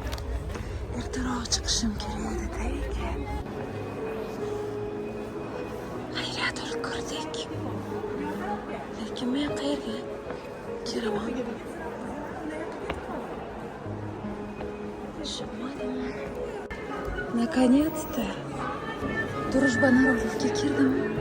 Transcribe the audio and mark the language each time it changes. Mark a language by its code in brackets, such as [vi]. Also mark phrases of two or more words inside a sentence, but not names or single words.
[uz] Ertaroq chiqishim kerak edi-da. Negadir kirdik. Lekin men qayerga kiraman? Tushunmadim. Наконец-то Дружба народовga kirdim.